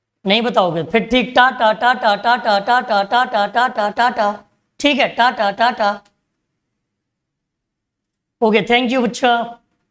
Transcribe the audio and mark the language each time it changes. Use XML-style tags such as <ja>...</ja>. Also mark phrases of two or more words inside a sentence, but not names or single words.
<hi>नहीं बताओगे फिर ठीक, टा टा टा टा टा टा टा टा टा टा टा टा टा टा, ठीक है, टा टा टा टा।</hi> <en>okay, thank you बच्चा।</en>